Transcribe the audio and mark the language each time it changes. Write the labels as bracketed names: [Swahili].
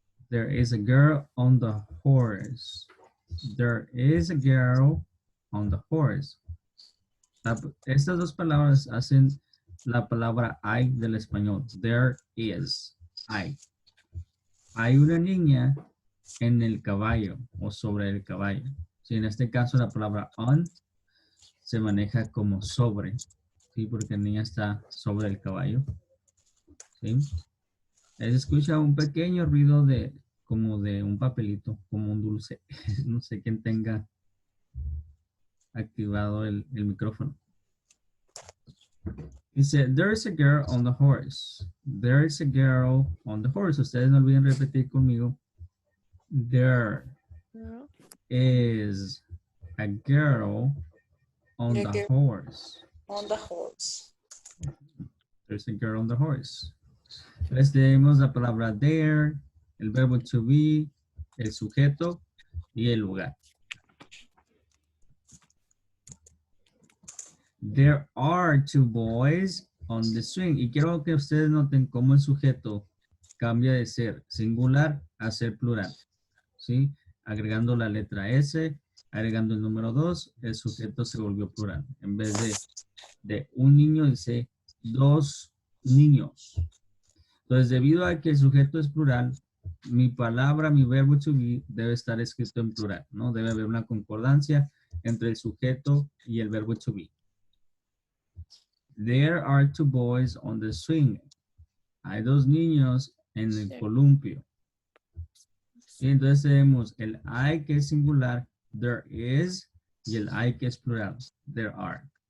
[English] There is a girl on the horse. There is a girl on the horse. [Spanish] Estas dos palabras hacen la palabra I del español. [English] There is. [Spanish] I. Hay una niña en el caballo o sobre el caballo. Si en este caso la palabra on se maneja como sobre, ¿sí? Porque la niña está sobre el caballo, ¿sí? Se escucha un pequeño ruido de, como de un papelito, como un dulce. No sé quién tenga activado el micrófono. Dice, [English] there's a girl on the horse. There's a girl on the horse. [Spanish] Ustedes no olviden repetir conmigo. [English] There is a girl on the horse. On the horse. There's a girl on the horse. [Spanish] Entonces tenemos la palabra there, el verbo to be, el sujeto y el lugar. [English] There are two boys on the swing. [Spanish] Y quiero que ustedes noten cómo el sujeto cambia de ser singular a ser plural. ¿Sí? Agregando la letra S, agregando el número 2, el sujeto se volvió plural. En vez de un niño, dice dos niños. Entonces, debido a que el sujeto es plural, mi palabra, mi verbo to be, debe estar escrito en plural, ¿no? Debe haber una concordancia entre el sujeto y el verbo to be. [English] There are two boys on the swing. [Spanish] Hay dos niños en el columpio. Y entonces tenemos el I que es singular, there is, y el I que es plural, there are.